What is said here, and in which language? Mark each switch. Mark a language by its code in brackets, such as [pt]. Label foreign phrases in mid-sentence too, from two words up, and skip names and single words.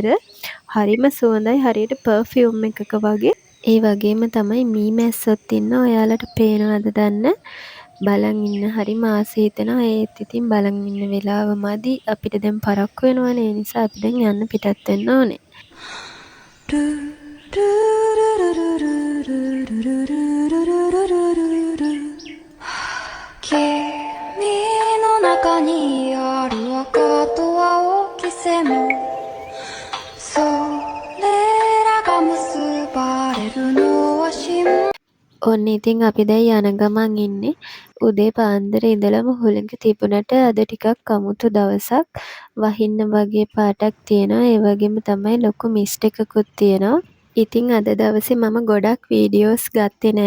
[si] හරිම සුවඳයි හරියට පර්ෆියුම් එකක වගේ. ඒ වගේම තමයි මී මැස්සොත් ඉන්නවා. ඔයාලට පේනවද දන්න? බලන් ඉන්න හරිම ආසෙ හිතෙනවා. ඒත් ඉතින් බලන් ඉන්න වෙලාව මදි. අපිට දැන් පරක්කු වෙනවනේ. ඒ නිසා අපි දැන් යන්න පිටත් වෙන්න ඕනේ. [ja] 君の中にある赤と青き線それらが結ばれるのは真 [si] ඔන්න ඉතින් අපි දැන් යන ගමන් ඉන්නේ. උදේ පාන්දර ඉඳලම හුළඟ තිබුණට අද ටිකක් අමුතු දවසක්. වහින්න වගේ පාටක් තියෙනවා. ඒ වගේම තමයි ලොකු මිස්ට් එකකුත් තියෙනවා. ඉතින් අද දවසේ මම ගොඩක් වීඩියෝස් ගත්තේ නෑ.